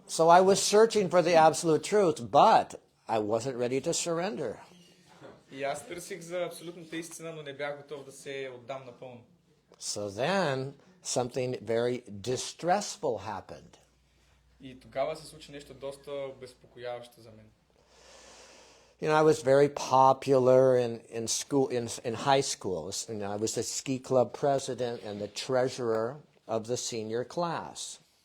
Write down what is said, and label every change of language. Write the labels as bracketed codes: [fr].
[en] So I was searching for the absolute truth, but I wasn't ready to surrender. [bg] И аз търсих за абсолютната истина, но не бях готов да се отдам напълно. [en] So then something very distressful happened. [bg] И тогава се случи нещо доста безпокояващо за мен. [en] I was very popular in school, in high school. I was the ski club president and the treasurer of the senior class.